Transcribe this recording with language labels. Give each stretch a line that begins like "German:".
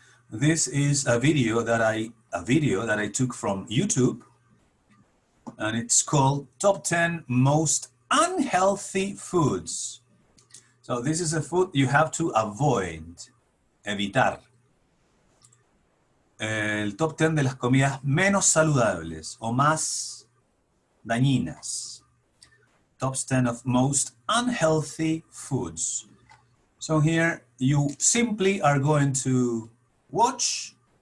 English: This is a video that I took from YouTube, and it's called Top 10 Most Unhealthy Foods. So this is a food you have to avoid, evitar.
Spanish: El top 10 de las comidas menos saludables o más dañinas.
English: Top 10 of most unhealthy foods. So here you simply are going to watch